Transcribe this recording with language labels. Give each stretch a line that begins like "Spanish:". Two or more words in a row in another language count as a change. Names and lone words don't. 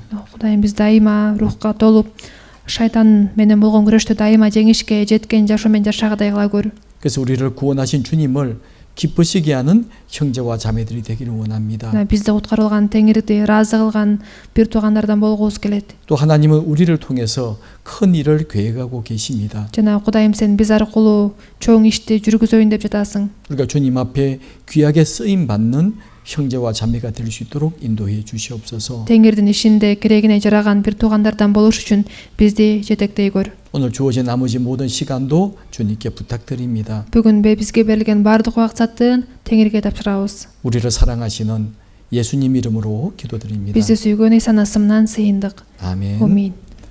Kyrgyz: Кудайым биз дайыма рухка толуп, шайтан менен болгон күрөштө дайыма жеңишке жеткен жашоо менен жашагыдай кыла көр.
Korean: 그래서 우리를 구원하신 주님을 기쁘시게 하는 형제와 자매들이 되기를 원합니다.
Kyrgyz: Бизди куткарылган Теңирди ыраазы кылган бир туугандардан болгубуз келет.
Korean: 또 하나님은 우리를 통해서 큰 일을 계획하고 계십니다.
Kyrgyz: Жана Кудайым сен биз аркылуу чоң ишти жүргүзөйүн деп жатасың.
Korean: 우리가 주님 앞에 귀하게 쓰임 받는 형제와 자매가 될 수 있도록 인도해 주시옵소서.
Kyrgyz: Теңирдин ишинде керегине жараган бир туугандардан болуш үчүн бизди жетектей көр.
Korean: 오늘 주어진 나머지 모든 시간도 주님께 부탁드립니다.
Kyrgyz: Бүгүн бизге берилген баардык убакыттын Теңирге тапшырабыз.
Korean: 우리를 사랑하시는 예수님 이름으로 기도드립니다.
Kyrgyz: Бизди сүйгөн Иса насымынан сыйындык.
Korean: 아멘.
Kyrgyz: Амин.